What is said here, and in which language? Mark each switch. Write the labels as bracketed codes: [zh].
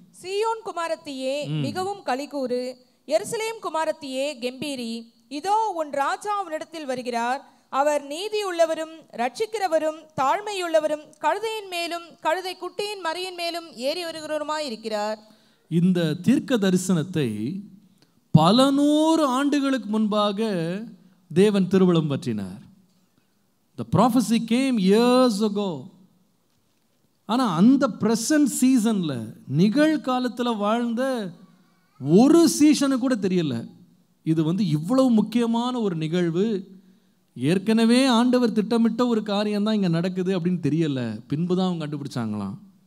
[ta] சீயோன் குமாரத்தியே மிகவும் களிகூறு, எருசலேம் குமாரத்தியே கெம்பீரி, இதோ உன் ராஜா உன்னிடத்தில் வருகிறார், அவர் நீதி உள்ளவரும் ரட்சிக்கிறவரும் தாழ்மையுள்ளவரும் கழுதையின் மேலும் கழுதை குட்டியின் மறியின் மேலும் ஏறி வருகிறவருமாய் இருக்கிறார். இந்த தீர்க்க தரிசனத்தை பல 100 ஆண்டுகளுக்கு முன்பாக தேவன் திருவுளம் பற்றினார். [en] The prophecy came years ago. [ta] ஆனால் அந்த பிரசன்ட் சீசன்ல நிகழ்காலத்தில் வாழ்ந்த ஒரு சீசனு கூட தெரியல இது இவ்வளவு முக்கியமான ஒரு நிகழ்வு, ஏற்கனவே ஆண்டவர் திட்டமிட்ட ஒரு காரியம் தான் இங்கே நடக்குது அப்படின்னு தெரியல. பின்பு தான் அவங்க கண்டுபிடிச்சாங்களாம்.